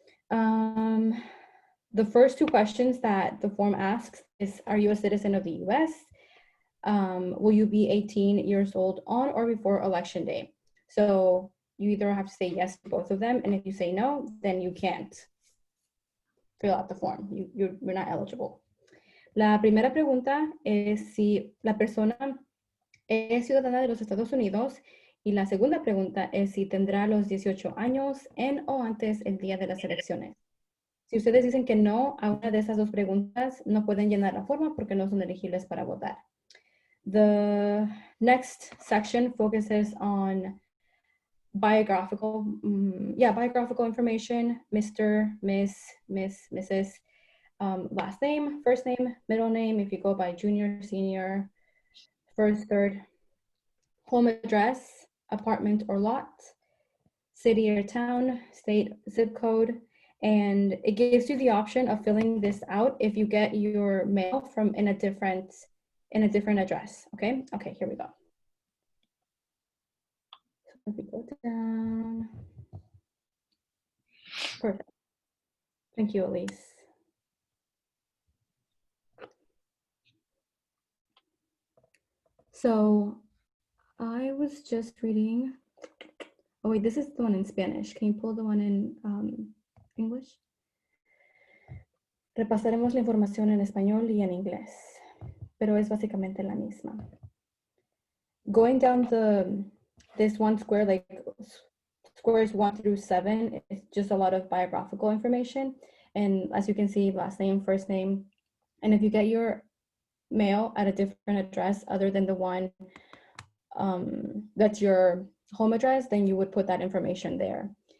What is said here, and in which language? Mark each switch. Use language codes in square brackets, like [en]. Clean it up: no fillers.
[en] The first two questions that the form asks is, are you a citizen of the US? Will you be 18 years old on or before election day? So you either have to say yes to both of them, and if you say no, then you can't fill out the form. You're not eligible. [es] La primera pregunta es si la persona es ciudadana de los Estados Unidos, y la segunda pregunta es si tendrá los 18 años en o antes el día de las elecciones. Si ustedes dicen que no a una de esas dos preguntas, no pueden llenar la forma porque no son elegibles para votar. [en] The next section focuses on biographical, biographical information, Mr., Miss, Mrs., last name, first name, middle name, if you go by junior, senior, first, third, home address, apartment or lot, city or town, state, zip code, and it gives you the option of filling this out if you get your mail from in a different address. Okay, here we go. So if we go down, perfect. Thank you, Elise. So I was just reading. Oh wait, this is the one in Spanish. Can you pull the one in English? [es] Repasaremos la información en español y en inglés, pero es básicamente la misma. [en] Going down this one square, like squares 1 through 7, it's just a lot of biographical information. And as you can see, last name, first name. And if you get your mail at a different address other than the one that's your home address, then you would put that information there.